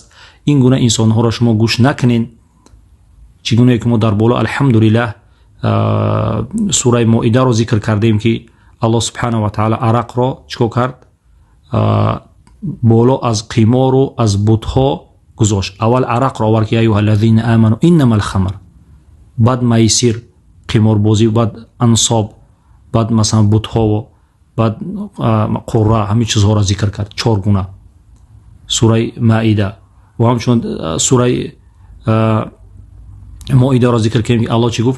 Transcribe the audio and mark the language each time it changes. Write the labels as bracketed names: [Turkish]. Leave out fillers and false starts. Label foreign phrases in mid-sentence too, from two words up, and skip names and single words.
[Tajik] ин гуна инсонҳоро шумо гӯш накунен. чӣ гуна ки мо дар боло алҳамдулиллаҳ сураи Моидаро зикр кардем ки [Arabic] الله سبحانه وتعالى [Tajik] арақро чикор кард? боло аз қимору аз бутҳо гузошт. аввал арақро овард ки: [Arabic] يا أيها الذين آمنوا إنما الخمر, [Tajik] баъд майсир, қиморбозӣ, баъд ансоб, баъд масалан бутҳо, баъд қурра, ҳамин чизҳоро зикр кард. 4 гуна сураи Маида. ва ҳамчунин сураи Моидаро зикр кардем ки Аллоҳ чӣ гуфт?